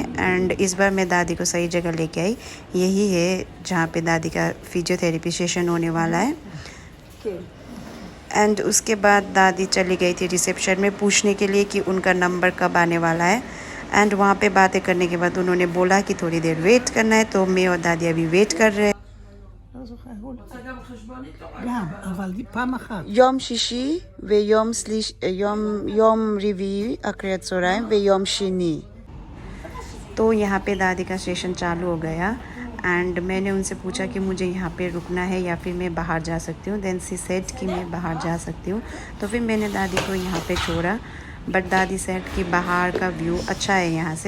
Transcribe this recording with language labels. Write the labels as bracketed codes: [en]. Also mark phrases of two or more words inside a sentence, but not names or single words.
[hi] एंड इस बार मैं दादी को सही जगह लेके आई। यही है जहाँ पे दादी का [en] physiotherapy session [hi] होने वाला है। एंड उसके बाद दादी चली गई थी रिसेप्शन में पूछने के लिए कि उनका नंबर कब आने वाला है। एंड वहाँ पे बातें करने के बाद उन्होंने बोला कि थोड़ी देर वेट करना है, तो मैं और दादी अभी वेट कर रहे हैं। [he] יום שישי יום רביעי אחרי הצהריים ויום שני। [hi] तो यहाँ पे दादी का सेशन चालू हो गया एंड मैंने उनसे पूछा कि मुझे यहाँ पे रुकना है या फिर मैं बाहर जा सकती हूँ। [en] then she said [hi] कि मैं बाहर जा सकती हूँ। तो फिर मैंने दादी को यहाँ पे छोड़ा, बट दादी सेड कि बाहर का व्यू अच्छा है यहाँ से।